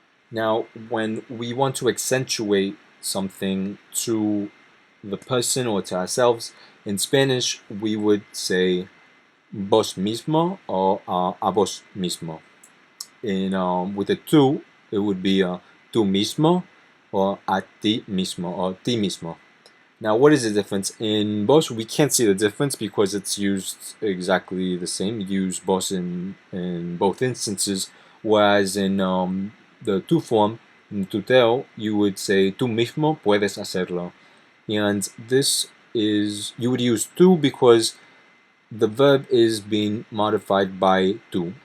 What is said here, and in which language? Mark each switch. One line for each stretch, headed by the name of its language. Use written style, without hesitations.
English: Now, when we want to accentuate something to the person or to ourselves, in Spanish we would say
Spanish: vos mismo or a vos mismo.
English: With a tú, it would be
Spanish: tú mismo or a ti mismo or ti mismo.
English: Now, what is the difference? In vos, we can't see the difference because it's used exactly the same. You use vos in both instances, whereas in the tú form, in tuteo, you would say
Spanish: tú mismo puedes hacerlo.
English: And this is, you would use tú because the verb is being modified by tú.